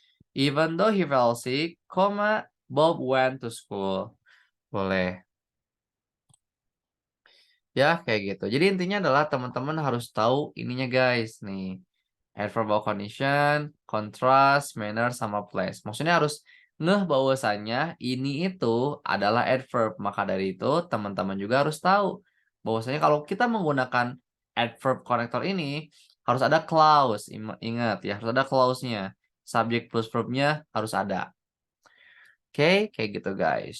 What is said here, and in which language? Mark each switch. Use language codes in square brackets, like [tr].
[en] Even though he fell sick, Bob went to school. [id] Boleh. Ya, kayak gitu. Jadi intinya adalah teman-teman harus tahu ininya guys nih. [en] Adverb condition, contrast, manner, [id] sama [en] place. [id] Maksudnya harus ngeh bahwasannya ini itu adalah adverb. Maka dari itu teman-teman juga harus tahu bahwasanya kalau kita menggunakan adverb connector ini harus ada clause. Ingat ya, harus ada clause-nya. Subject plus verb-nya harus ada. Oke, kayak gitu guys.